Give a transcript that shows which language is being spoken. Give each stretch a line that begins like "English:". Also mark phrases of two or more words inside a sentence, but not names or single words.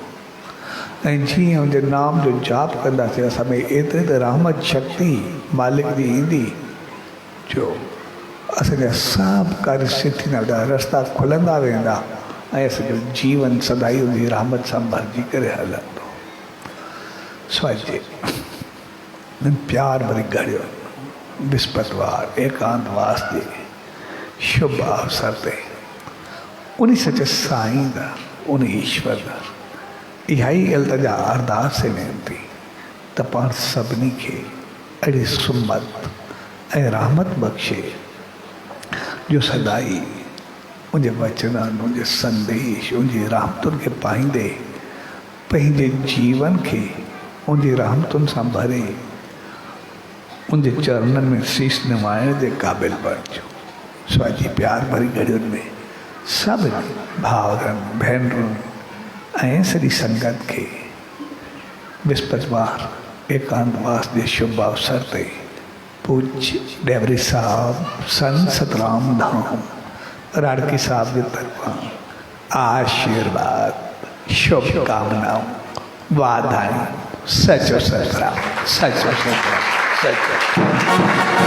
Sindhi: ऐं जीअं उनजे नाम जो जाप कंदासीं, असां में एतिरी त रहमत शक्ति मालिक जी ईंदी जो असांजा सभु कार्य सिद्ध थींदा, रस्ता खुलंदा वेंदा ऐं असांजो जीवन सदाई उनजी रहमत सां भरिजी करे हलंदो। स्वाजे प्यार भरी घड़ियो विस्पतिवार एकांतवास जे शुभ अवसर ते उन सचे साईं दा, उन ईश्वर दा इहा ई अल्तजा अरदास वेनिती त पाण सभिनी खे अहिड़ी सुमत ऐं रहमत बख़्शे जो सदाई उनजे वचननि, उनजे संदेश, उनजी रहमतुनि खे पाईंदे पंहिंजे जीवन खे उनजी रहमतुनि सां भरे उनजे चरणनि में शीश निवाइण जे क़ाबिल बणिजो। स्वाजी प्यार भरी घड़ियुनि में सभिनी भाउरनि भेनरुनि ऐं सॼी संगत खे विस्पतिवार एकांतवास जे शुभ अवसर ते पूज्य डेवरी साहब संत सतराम धाम राड़की साहब जे तरफ़ां आशीर्वाद, शुभकामनाऊं, वाधायूं। सचो सतराम, सचो सतराम, सचो।